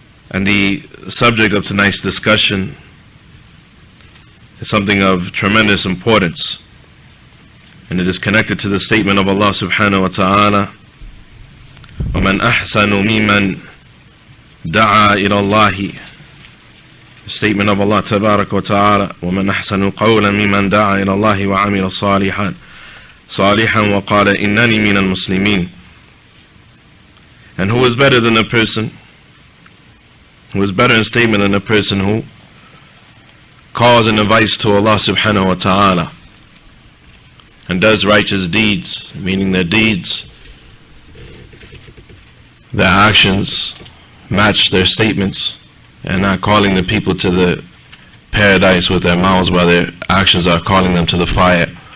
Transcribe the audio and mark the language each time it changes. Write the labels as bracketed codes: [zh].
[en] And the subject of tonight's discussion is something of tremendous importance, and it is connected to the statement of Allah subhanahu wa ta'ala, [ar] وَمَنْ أَحْسَنُ مِمَّنْ دَعَا إِلَى اللَّهِ. [en] The statement of Allah tabarak wa ta'ala, [ar] وَمَنْ أَحْسَنُ قَوْلًا مِمَّنْ دَعَا إِلَى اللَّهِ وَعَمِلَ صَالِحًا وَقَالَ إِنَّنِي مِنَ الْمُسْلِمِينَ. [en] And who is better than a person, who is better in statement than a person who calls and invites to Allah subhanahu wa ta'ala and does righteous deeds, meaning their deeds, their actions match their statements, and not calling the people to the paradise with their mouths while their actions are calling them to the fire.